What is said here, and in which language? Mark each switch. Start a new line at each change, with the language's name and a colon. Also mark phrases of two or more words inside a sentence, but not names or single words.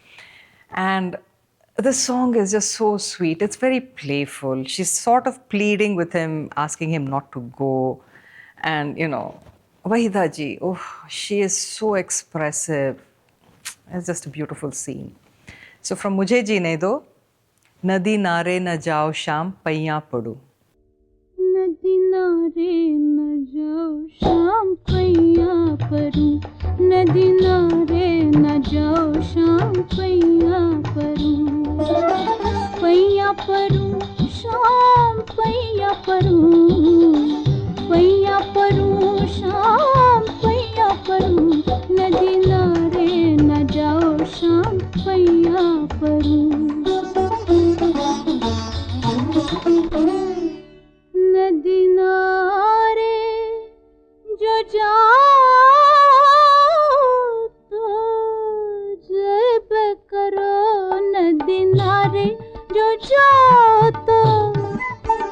English: And the song is just so sweet. It's very playful. She's sort of pleading with him, asking him not to go. And, you know, Wahida ji, oh, she is so expressive. It's just a beautiful scene. So from Mujhe Jeene Do, Nadi Nare Na Jao Sham Paiyan Padu.
Hindi: नदी नारे ना जाओ श्याम पैयाँ पड़ूँ. नदी नारे ना जाओ श्याम पैयाँ पड़ूँ. पैयाँ पड़ूँ, श्याम पैयाँ पड़ूँ. पैयाँ पड़ूँ, श्याम पैयाँ पड़ूँ. नदी नारे ना जाओ श्याम पैयाँ पड़ूँ. नदी नारे जो जाओ तो जब करो नदी नारे जो जाओ तो